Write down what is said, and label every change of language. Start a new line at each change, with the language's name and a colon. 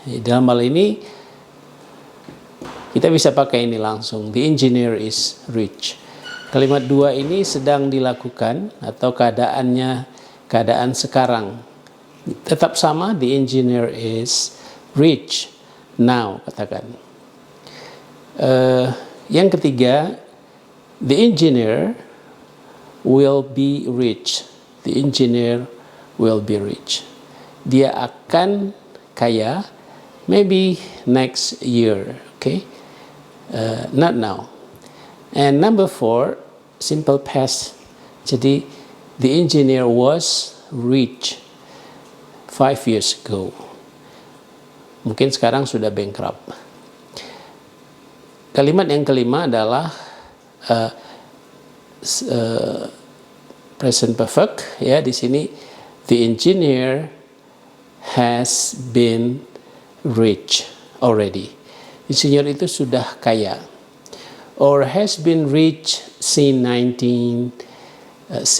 Indonesian: Dalam hal ini kita bisa pakai ini langsung.
English: The engineer is rich.
Indonesian: Kalimat 2 ini sedang dilakukan atau keadaan sekarang. Tetap sama,
English: the engineer is rich now, katakan.
Indonesian: Yang ketiga,
English: the engineer will be rich. The engineer will be rich.
Indonesian: Dia akan kaya,
English: maybe next year, okay? Not now. And number 4, simple past. Jadi the engineer was rich 5 years ago.
Indonesian: Mungkin sekarang sudah bankrupt. Kalimat yang kelima adalah present perfect ya. Di sini
English: the engineer has been rich already.
Indonesian: Insinyur itu sudah kaya,
English: or has been rich since 1980.